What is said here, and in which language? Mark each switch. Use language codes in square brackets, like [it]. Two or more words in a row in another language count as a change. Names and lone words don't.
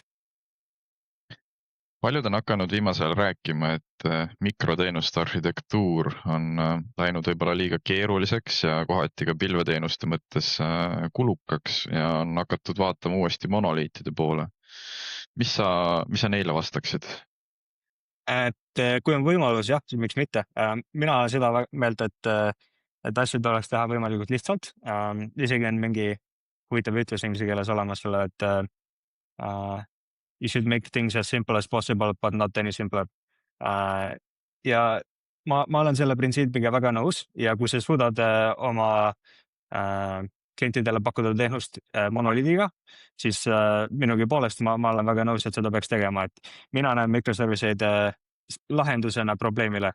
[et] Paljud on hakanud viimasel rääkima, et mikroteenuste arhitektuur on läinud võib-olla liiga keeruliseks ja kohati ka pilveteenuste mõttes kulukaks ja on hakatud vaatama uuesti monoliitide poole. Mis sa neile vastaksid? Et kui on võimalus, jah, siis miks mitte. Mina olen seda meelt, et asju tuleks teha võimalikult lihtsalt. Isegi on mingi huvitav ütlus inglise keeles olemas selle, et [en] you should make things as simple as possible, but not any simpler. [et] Ja ma olen selle printsiibiga väga nõus ja kui sa suudad oma klientidele pakkuda teenust monoliidiga, siis minugi poolest ma olen väga nõus, et seda peaks tegema, et mina näen microservice'id lahendusena probleemile.